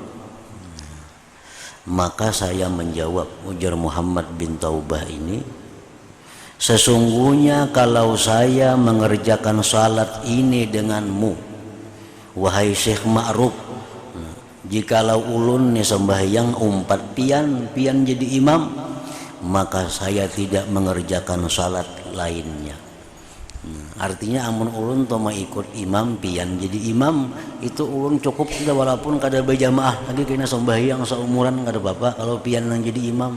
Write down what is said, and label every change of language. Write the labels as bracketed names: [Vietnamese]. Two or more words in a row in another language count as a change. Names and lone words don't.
[Indonesian] Maka saya menjawab, ujar Muhammad bin Taubah ini, sesungguhnya kalau saya mengerjakan salat ini denganmu, wahai Syekh Ma'ruf, jikalau [Banjar] ulun ni sembahyang umpat pian jadi imam, [Indonesian] maka saya tidak mengerjakan salat lainnya. [Banjar] Artinya amun ulun toma ikut imam pian jadi imam, itu ulun cukup sudah, walaupun kada berjamaah lagi kena sembahyang seumuran kada apa-apa kalau pian yang jadi imam.